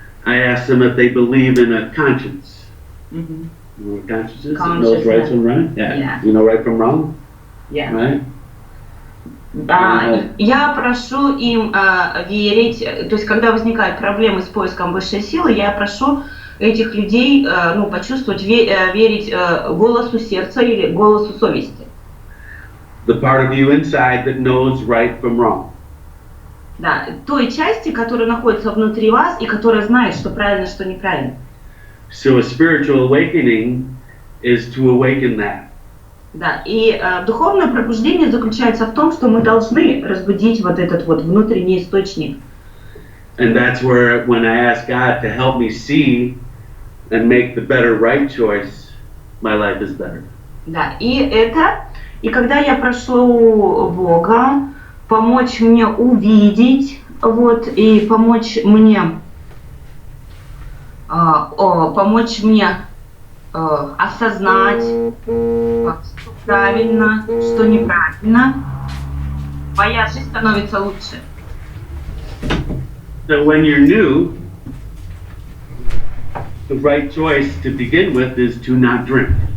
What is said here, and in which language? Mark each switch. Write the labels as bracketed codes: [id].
[en] I ask them if they believe in a conscience. You know what conscience is? It knows right from wrong? Yeah. You know right from wrong? Yeah. Right? [ru] Я прошу им верить, то есть когда возникают проблемы с поиском высшей силы, я прошу этих людей почувствовать, верить голосу сердца или голосу совести. [en] The part of you inside that knows right from wrong. [ru] Да, той части, которая находится внутри вас и которая знает, что правильно, что неправильно. [en] So a spiritual awakening is to awaken that. [ru] Да, и духовное пробуждение заключается в том, что мы должны разбудить этот внутренний источник. [en] And that's where when I ask God to help me see and make the better right choice, my life is better. [ru] Да, и когда я прошу Бога помочь мне увидеть, и помочь мне осознать, что правильно, что неправильно, моя жизнь становится лучше. [en] So when you're new, the right choice to begin with is to not drink.